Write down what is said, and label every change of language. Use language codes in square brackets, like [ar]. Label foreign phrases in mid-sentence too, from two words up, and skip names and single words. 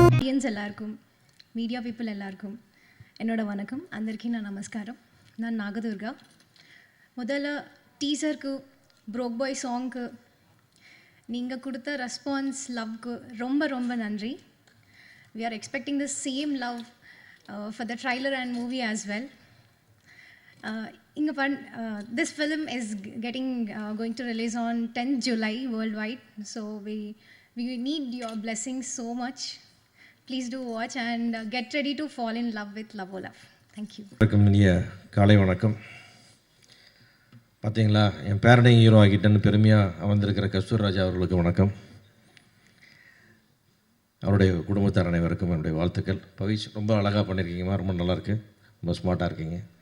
[ta] ஆடியன்ஸ் எல்லார்க்கும் மீடியா பீப்பிள் எல்லார்க்கும் என்னோட வணக்கம் [te] అందరికీ నా నమస్కారం [ta] நான் நாகதுர்கா முதல்ல டீசருக்கு ப்ரோக் பாய் சாங்க்கு நீங்கள் கொடுத்த ரெஸ்பான்ஸ் லவ்க்கு ரொம்ப ரொம்ப நன்றி [en] we are expecting the same love for the trailer and movie as well this film is going to release on 10th July worldwide so we need your blessings so much. Please do watch and get ready to fall in love with Love O Love. Thank you. [ta] வணக்கம் இனிய காலை வணக்கம். பார்த்தீங்களா என் பேரனையும் ஹீரோ ஆகிட்டேன்னு பெருமையாக வந்திருக்கிற கஸ்தூர் ராஜா அவர்களுக்கு வணக்கம். அவருடைய குடும்பத்தார் அனைவருக்கும் என்னுடைய வாழ்த்துக்கள். பவிஷ் ரொம்ப அழகாக பண்ணியிருக்கீங்கம்மா, ரொம்ப நல்லாயிருக்கு, ரொம்ப ஸ்மார்ட்டாக இருக்கீங்க.